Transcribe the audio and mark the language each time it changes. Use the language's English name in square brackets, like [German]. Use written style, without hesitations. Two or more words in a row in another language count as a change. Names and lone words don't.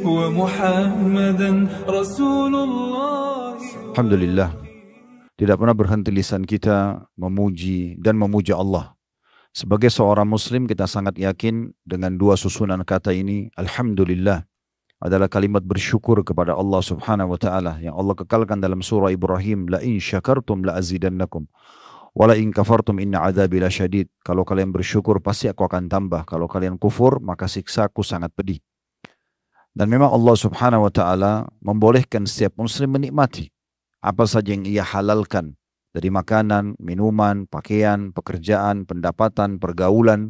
[Indonesian] Alhamdulillah, tidak pernah berhenti lisan kita memuji dan memuja Allah. Sebagai seorang muslim kita sangat yakin dengan dua susunan kata ini. Alhamdulillah adalah kalimat bersyukur kepada Allah [Arabic] سبحانه وتعالى [Indonesian] yang Allah kekalkan dalam surah Ibrahim. [Arabic] لئن شكرتم لأزيدنكم ولئن كفرتم إن عذابي لشديد. [Indonesian] Kalau kalian bersyukur pasti aku akan tambah. Kalau kalian kufur maka siksaku sangat pedih. Dan memang Allah [Arabic] سبحانه وتعالى [Indonesian] membolehkan setiap muslim menikmati apa saja yang ia halalkan. Dari makanan, minuman, pakaian, pekerjaan, pendapatan, pergaulan.